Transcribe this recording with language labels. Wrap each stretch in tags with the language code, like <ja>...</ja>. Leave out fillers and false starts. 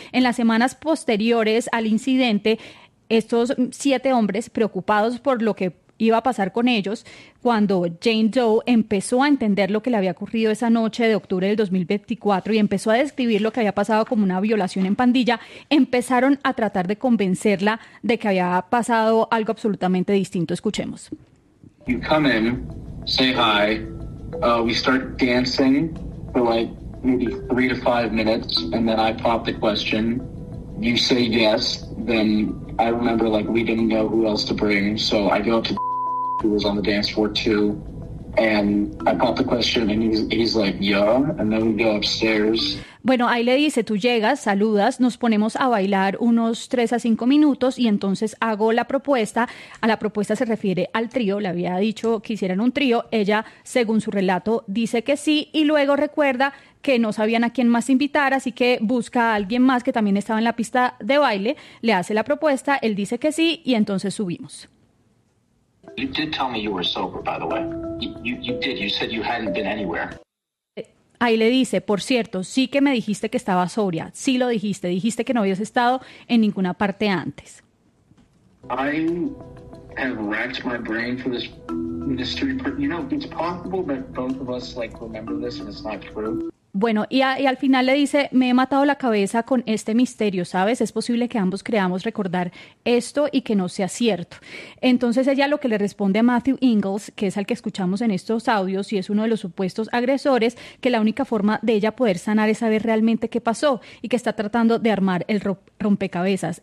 <es>En las semanas posteriores al incidente, estos siete hombres, preocupados por lo que iba a pasar con ellos, cuando Jane Doe empezó a entender lo que le había ocurrido esa noche de octubre del 2024 y empezó a describir lo que había pasado como una violación en pandilla, empezaron a tratar de convencerla de que había pasado algo absolutamente distinto. Escuchemos.</es> <en>You come in, say hi, we start dancing for like maybe 3 to 5 minutes, and then I pop the question. You say yes, then I remember, like, we didn't know who else to bring, so I go up to who was on the dance floor too, and I pop the question, and he's like, yeah, and then we go upstairs.</en> <es>Bueno, ahí le dice, tú llegas, saludas, nos ponemos a bailar unos 3 a 5 minutos y entonces hago la propuesta. A la propuesta se refiere al trío, le había dicho que hicieran un trío. Ella, según su relato, dice que sí y luego recuerda que no sabían a quién más invitar, así que busca a alguien más que también estaba en la pista de baile, le hace la propuesta, él dice que sí y entonces subimos.</es> <en>You did tell me you were sober, by the way. You said you hadn't been anywhere.</en> <es>Ahí le dice, por cierto, sí que me dijiste que estaba sobria. Sí lo dijiste. Dijiste que no habías estado en ninguna parte antes.</es> <en>I have racked my brain for this mystery. You know, it's possible that both of us, like, remember this and it's not true.</en> <es>Bueno, y al final le dice, me he matado la cabeza con este misterio, ¿sabes? Es posible que ambos creamos recordar esto y que no sea cierto. Entonces ella lo que le responde a Matthew Ingalls, que es al que escuchamos en estos audios y es uno de los supuestos agresores, que la única forma de ella poder sanar es saber realmente qué pasó y que está tratando de armar el rompecabezas.</es>